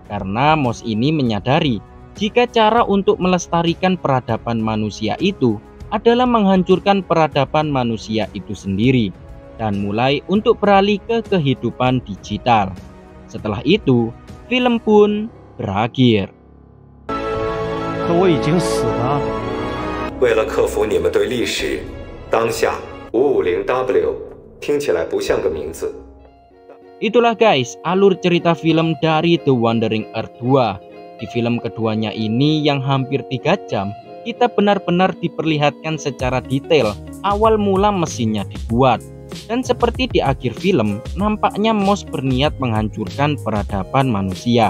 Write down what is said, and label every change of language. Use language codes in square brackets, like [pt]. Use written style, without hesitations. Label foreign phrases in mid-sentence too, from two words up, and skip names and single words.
[id] karena Moss ini menyadari jika cara untuk melestarikan peradaban manusia itu adalah menghancurkan peradaban manusia itu sendiri dan mulai untuk beralih ke kehidupan digital. Setelah itu, film pun berakhir. [zh] 可我已经死了。为了克服你们对历史，当下550W 听起来不像个名字。 [id] Itulah guys, alur cerita film dari The Wandering Earth 2. Di film keduanya ini yang hampir 3 jam, kita benar-benar diperlihatkan secara detail awal mula mesinnya dibuat. Dan seperti di akhir film, nampaknya Moss berniat menghancurkan peradaban manusia.